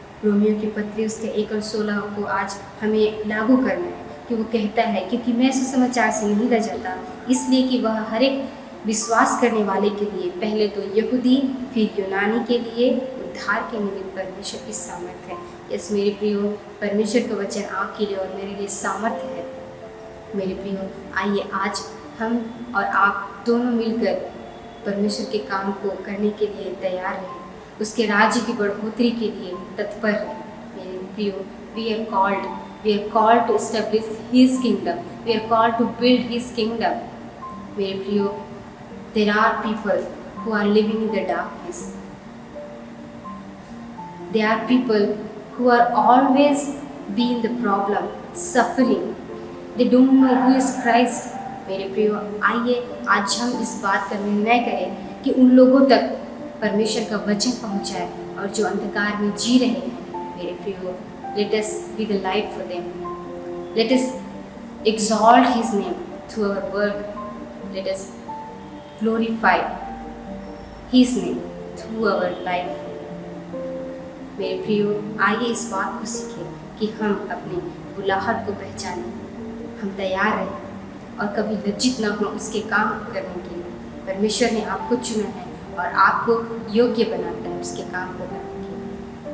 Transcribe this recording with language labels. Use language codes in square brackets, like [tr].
[hi] Romeo की पत्री उसके 1 और 16 को आज हमें लागू करना है कि वो कहता है, क्योंकि मैं सुसमाचार से नहीं लजाता, इसलिए कि वह हर एक विश्वास करने वाले के लिए, पहले तो यहूदी फिर यूनानी के लिए उद्धार के निमित्त परमेश्वर की सामर्थ्य है। यस मेरे प्रियो, परमेश्वर का वचन आपके लिए और मेरे लिए सामर्थ्य है। मेरे प्रियो, आइए आज हम और आप दोनों मिलकर परमेश्वर के काम को करने के लिए तैयार हैं, उसके राज्य की बढ़ोतरी के लिए तत्पर हैं। मेरे प्रियो, [en] we are called to establish His kingdom. We are called to build His kingdom. [hi] मेरे प्रियो, [en] there are people who are living in the darkness. There are people who are always be in the problem, suffering. They don't know who is Christ. [hi] मेरे प्रियो, आइए आज हम इस बात का निर्णय करें कि उन लोगों तक परमेश्वर का वचन पहुंचाए और जो अंधकार में जी रहे हैं। मेरे प्रियो, [en] let us be the light for them. Let us exalt His name through our word, let us glorify His name through our life. [hi] मेरे प्रियो, आइए इस बात को सीखें कि हम अपनी बुलाहट को पहचानें, हम तैयार रहें और कभी लज्जित ना हो उसके काम करने के लिए। परमेश्वर ने आपको चुना है और आपको योग्य बनाता है उसके काम को करने के लिए।